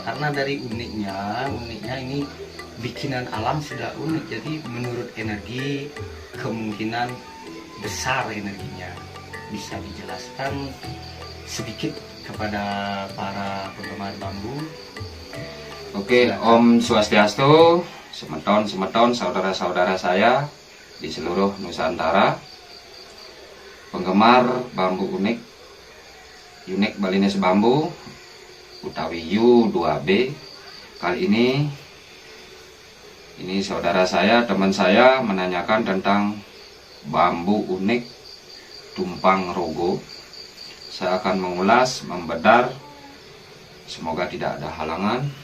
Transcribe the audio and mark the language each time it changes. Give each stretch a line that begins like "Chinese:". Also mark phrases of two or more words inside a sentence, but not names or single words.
Indonesian: Karena dari uniknya ini bikinan alam sudah unik, jadi menurut energi kemungkinan besar energinya. Bisa dijelaskan sedikit kepada para penggemar bambu? Oke,
Balinese: Om Swastiastu,
Indonesian: semeton saudara-saudara saya di seluruh Nusantara, penggemar bambu unik Balinese bambu utawi U2B. Kali ini saudara saya, teman saya menanyakan tentang bambu unik tumpang rogo. Saya akan mengulas, membedar, semoga tidak ada halangan.